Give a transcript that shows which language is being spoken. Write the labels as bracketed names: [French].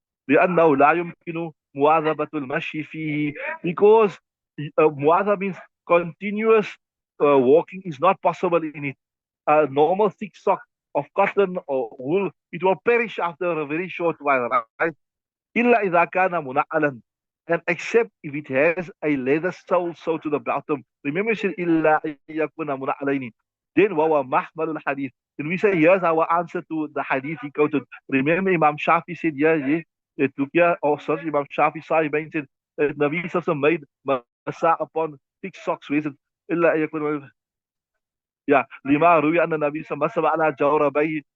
[Arabic] لأنه لا يمكن مواظبة المشي فيه, [English] because muadha means continuous walking is not possible in it. A normal thick sock of cotton or wool, it will perish after a very short while, right? [Arabic] إلا إذا كان منعلا, [English] and except if it has a leather sole so to the bottom. Remember, she said [Arabic] إلا أن يكون منعلين. [English] Then [Arabic] وهو محمل الحديث. [English] Then we say, here's our answer to the hadith he quoted. Remember, Imam Shafi said, yeah, it took here, or sorry, Imam Shafi Sahih said that Nabi Sallallahu made masah upon thick socks. Where is it? [Arabic] إلا أن يكون, yeah, lima ruwi anna Nabi Sallallahu ala jawrabayhi.